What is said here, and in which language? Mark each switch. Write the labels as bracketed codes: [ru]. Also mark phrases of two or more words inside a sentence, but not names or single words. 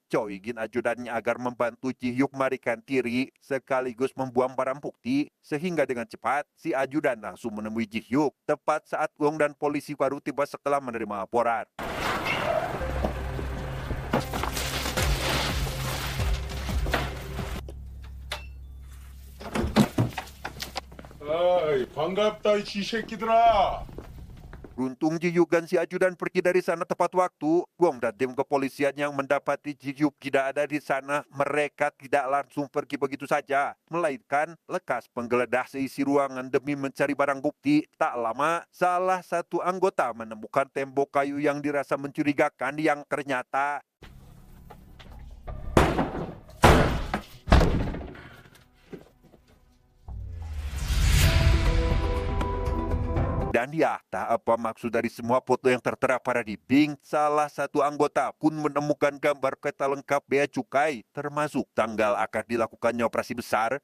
[id] Cho ingin ajudannya agar membantu Ji Hyuk melarikan diri sekaligus membuang barang bukti, sehingga dengan cepat si ajudan langsung menemui Ji Hyuk tepat saat Gong dan polisi baru tiba setelah menerima laporan. [ko] 아이, 반갑다 이 쥐새끼들아. [id] Beruntung Ji Hyuk dan si ajudan pergi dari sana tepat waktu. Gong dan tim kepolisian yang mendapati Ji Hyuk tidak ada di sana, mereka tidak langsung pergi begitu saja, melainkan lekas menggeledah seisi ruangan demi mencari barang bukti. Tak lama, salah satu anggota menemukan tembok kayu yang dirasa mencurigakan yang ternyata dan ya, tak apa maksud dari semua foto yang tertera pada dinding, salah satu anggota pun menemukan gambar peta lengkap bea cukai, termasuk tanggal akan dilakukannya operasi besar.